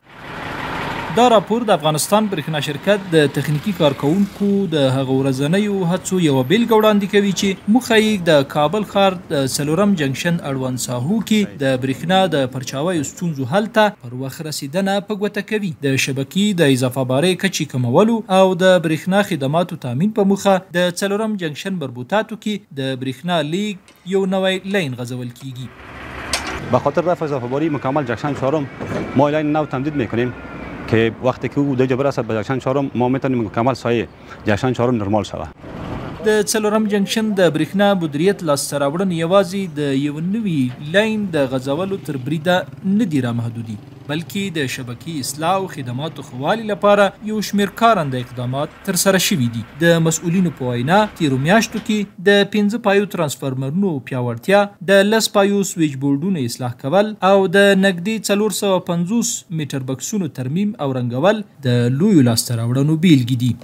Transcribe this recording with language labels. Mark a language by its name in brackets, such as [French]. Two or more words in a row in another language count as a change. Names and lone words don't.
[Pashto] دا راپور د افغانستان برېښنا شرکت د تخنیکي کارکوونکو د هغو ورځنیو هڅو یوه بېلګه وړاندې کوي چې موخه یې د کابل ښار د څلورم جنکشن اړوند ساحو کې د برېښنا د پرچاویو ستونزو حل ته پر وخت رسیدنه په ګوته کوي. د شبکې د اضافه بارۍ کچې کمولو او د برېښنا خدماتو تامین په موخه د څلورم جنکشن بربوطاتو کې د برېښنا لیږد یو نوی لین غځول کیږي. [Persian] به خاطر رفع اضافه باری مکمل جنکشن چهارم ما لین نو تمدید میکنیم که وقتی که او دیگه برسد به جنکشن چهارم ما میتونیم مکمل سایه جنکشن چهارم نرمال شود. [Pashto] د څلورم جنکشن د برېښنا مدیریت لاسته راوړنې یوازې د یو نوي لاین د غځولو تر بریده نه دي رامحدودي، بلکې د شبکې اصلاح او خدماتو ښه والي لپاره یو شمېر کارنده اقدامات ترسره شوي دي. د مسؤلینو په وینا تیرو میاشتو کې د 5 پایو ترانسفارمرونو پیاوړتیا، د 10 پایو سویچ بورډونو اصلاح کول او د نږدې 450 میټر بکسونو ترمیم او رنګول د لویو لاسته راوړنو بیلګې دي.